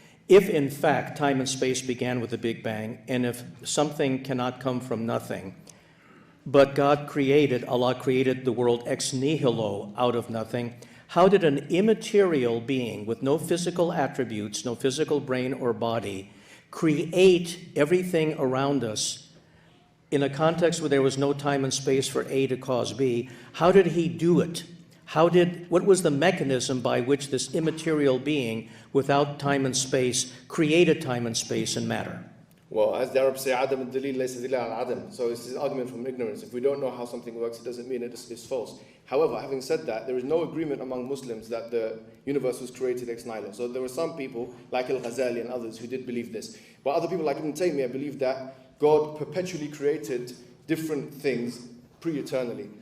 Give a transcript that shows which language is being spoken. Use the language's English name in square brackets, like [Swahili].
[English] If, in fact, time and space began with the Big Bang, and if something cannot come from nothing, but God created, Allah created the world ex nihilo, out of nothing, how did an immaterial being with no physical attributes, no physical brain or body, create everything around us in a context where there was no time and space for A to cause B? How did he do it? What was the mechanism by which this immaterial being, without time and space, created time and space and matter? Well, as the Arabs say, [Arabic] عدم الدليل ليس دليل على عدم. [English] So it's an argument from ignorance. If we don't know how something works, it doesn't mean it's false. However, having said that, there is no agreement among Muslims that the universe was created ex nihilo. So there were some people, like Al-Ghazali and others, who did believe this. But other people, like Ibn Taymiyyah, believe that God perpetually created different things pre-eternally.